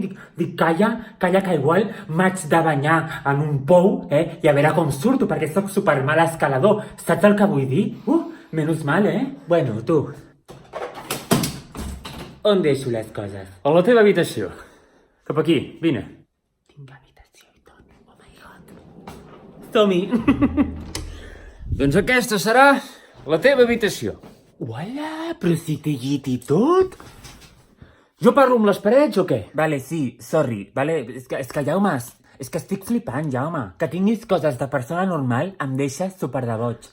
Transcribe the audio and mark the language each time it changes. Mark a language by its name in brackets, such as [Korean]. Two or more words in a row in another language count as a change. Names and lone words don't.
[Catalan] Dic, calla, que igual m'haig de banyar en un pou, i a veure com surto, perquè sóc supermal escalador. Saps el que vull dir? Menys mal, Bueno, tu. On deixo les coses? A la teva habitació. Cap aquí, vine. Tinc habitació i tot. [English] Oh my god. [Catalan] Som-hi. Doncs aquesta serà la teva habitació. Uala, però si té llit i tot. Jo parlo amb les parets o què? Vale, sí, sorry, vale, és que Jaume, és que estic flipant, Jaume. Que tinguis coses de persona normal em deixa super de boig.